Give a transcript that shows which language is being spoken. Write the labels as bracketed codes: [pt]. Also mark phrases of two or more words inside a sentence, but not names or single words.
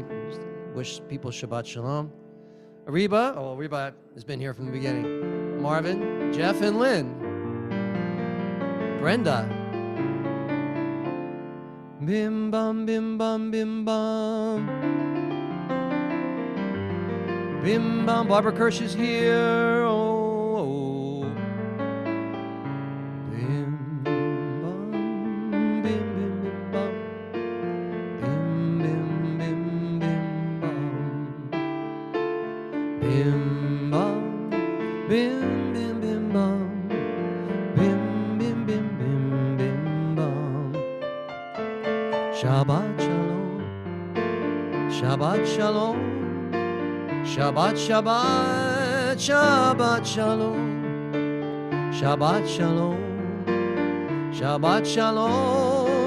[en] Wish people [he] שבת שלום. [en] Ariba, Ariba has been here from the beginning. Marvin, Jeff, and Lynn. Brenda. [he] בים בם, בים בם, בים בם. בים בם. [en] Barbara Kirsch is here. [he] Oh. בים בם, בים בים בים בם. בים בים בים בים בם. בים בם, בים בים בים בם. בים בים בים בים בים בם. שבת שלום. שבת שלום. שבת, שבת, שבת שלום. שבת שלום. שבת שלום.